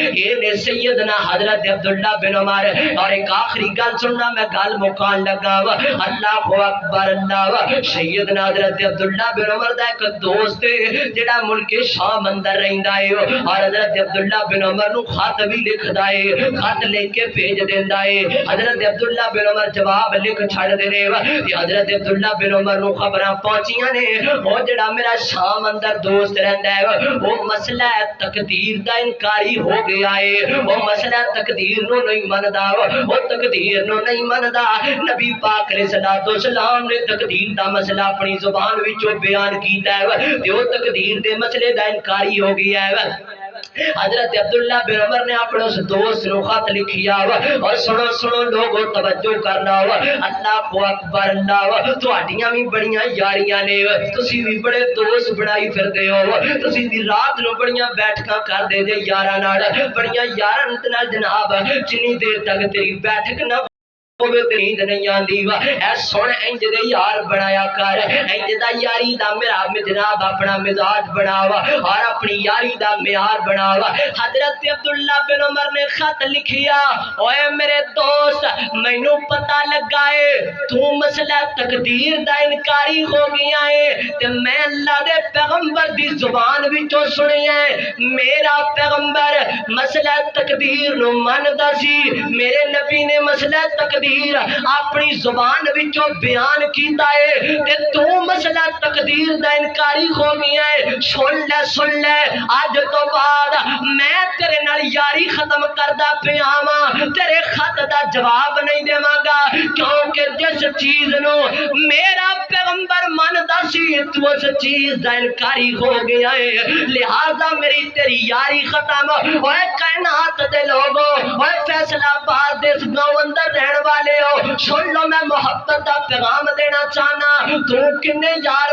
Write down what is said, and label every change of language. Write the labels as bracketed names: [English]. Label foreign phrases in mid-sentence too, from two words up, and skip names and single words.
[Punjabi] یہ نے سیدنا حضرت عبداللہ بن عمر۔ اور ایک آخری گل سننا میں گل مکان لگا وا، [Arabic] اللہ اکبر [Punjabi] اللہ۔ سیدنا حضرت عبداللہ بن عمر دا ایک دوست جڑا ملک شام اندر رہندا ہے، اور حضرت عبداللہ بن عمر نو خط بھی لکھدا ہے، خط لکھ کے بھیج دیندا ہے۔ حضرت عبداللہ بن عمر جواب لکھ چھڑ دے نے، تے حضرت عبداللہ بن عمر نو خبراں پہنچیاں نے او جڑا میرا شام اندر دوست رہندا ہے وہ مسئلہ تقدیر دا انکاری ہو گیا ہے، وہ مسئلہ تقدیر نو نہیں مندا، وہ تقدیر نو نہیں مندا۔ نبی پاک [Arabic] علیہ الصلوۃ والسلام [Punjabi] نے تقدیر دا مسئلہ اپنی زبان وچوں بیان کیتا ہے تے وہ تقدیر دے مسئلے دا انکاری ہو گیا ہے۔ حضرت عبداللہ بن عمر نے اپنے اس دوست نو خط لکھیا اور سنو سنو لوگوں توجہ کرنا، [Arabic] اللہ اکبر [Punjabi] اللہ۔ تہاڈیاں بھی بڑیاں یاریاں نے، تسی بھی بڑے دوست بنائی پھردے ہو، تسی بھی رات نو بڑیاں بیٹھکاں کر دے جے یاراں نال، بڑیاں یاراں نال جناب جنی دیر تک تیری بیٹھک نہ ہوے تے نیند نہیں آندی وا، اے سن انج دے یار بنایا کر، انج دا یاری دا میرا جناب اپنا مزاج بناوا اور اپنی یاری دا معیار بناوا۔ حضرت عبداللہ بن عمر نے خط لکھیا، اوے میرے دوست مینوں پتہ لگا ہے تو مسئلہ تقدیر دا انکاری ہو گیا ہے تے میں اللہ دے پیغمبر دی زبان وچوں سنیا ہے، میرا پیغمبر مسئلہ تقدیر نو مندا سی، میرے نبی نے مسئلہ تقدیر اپنی زبان وچوں بیان کیتا ہے تے تو مسئلہ تقدیر دا انکاری ہو گیا ہے۔ سن لے اج تو بعد میں تیرے نال یاری ختم کردا پیا واں، تیرے خط دا جواب نہیں دیواں گا، کیونکہ جس چیز نو میرا پیغمبر مندا سی تو اس چیز دا انکاری ہو گیا ہے، لہذا میری تیری یاری ختم۔ اوے کائنات دے لوگو، اوے فیصلہ آباد دے گاؤں اندر رہن والے ہو، سن لو میں محبت دا پیغام دینا چاہنا، تو کنے یار